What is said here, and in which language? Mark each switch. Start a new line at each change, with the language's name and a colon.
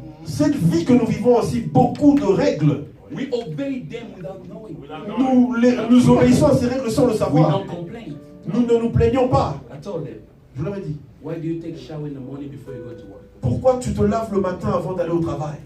French: cette vie que nous vivons aussi, beaucoup de règles.
English: We obey them without knowing.
French: Nous obéissons à ces règles sans le
English: We
French: savoir.
English: don't complain.
French: Nous ne nous plaignons pas.
English: I told them,
French: Je leur ai dit,
English: why do you take shower in the morning before you go to work?
French: pourquoi tu te laves le matin avant d'aller au travail?